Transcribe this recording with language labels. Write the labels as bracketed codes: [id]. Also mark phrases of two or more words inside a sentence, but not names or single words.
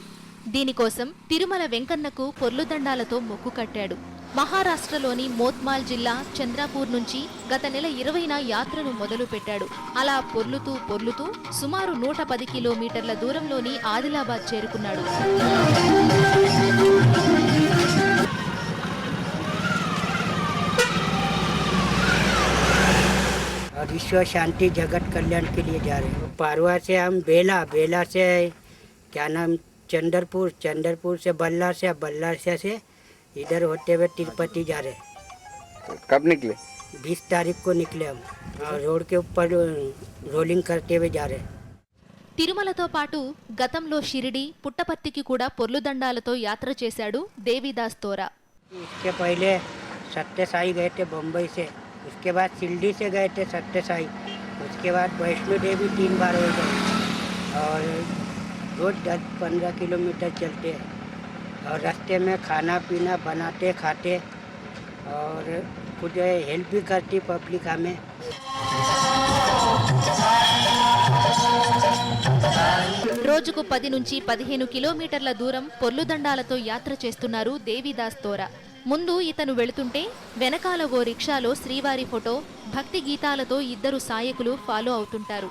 [te] దీనికోసం తిరుమల వెంకన్నకు పొర్లుదండాలతో మొక్కు కట్టాడు. మహారాష్ట్రలోని మోత్మాల్ జిల్లా చంద్రాపూర్ నుంచి గత నెల 20న యాత్రను మొదలుపెట్టాడు. అలా పొర్లుతూ పొర్లుతూ సుమారు 110 కిలోమీటర్ల దూరంలోని ఆదిలాబాద్ చేరుకున్నాడు. [hi] और विश्व शांति जगत कल्याण के लिए जा रहे हैं। पारवा से हम बेला से क्या नाम चंद्रपुर से बल्लार से इधर होते हुए तिरुपति जा रहे हैं। तो कब निकले? 20 तारीख को निकले हम, और रोड के ऊपर रोलिंग करते हुए जा रहे हैं। [te] తిరుమలతో పాటు గతంలో షిరిడి, పుట్టపర్తికి కూడా పొర్లుదండాలతో యాత్ర చేశాడు దేవిదాస్ తోరా. [hi] इसके पहले सत्य साई गए थे बम्बई से, उसके बाद शिरडी से गए थे सत्य साई, उसके बाद वैष्णो देवी 3 बार हो गए, और रोज 10-15 किलोमीटर चलते हैं, और रास्ते में खाना पीना बनाते खाते, और कुछ हेल्प भी करती पब्लिक हमें। [te] రోజుకు 10 నుంచి 15 కిలోమీటర్ల దూరం పొర్లుదండాలతో యాత్ర చేస్తున్నారు దేవిదాస్ తోరా. ముందు ఇతను వెళుతుంటే వెనకాల ఓ రిక్షాలో శ్రీవారి ఫోటో, భక్తి గీతాలతో 2 సాయకులు ఫాలో అవుతుంటారు.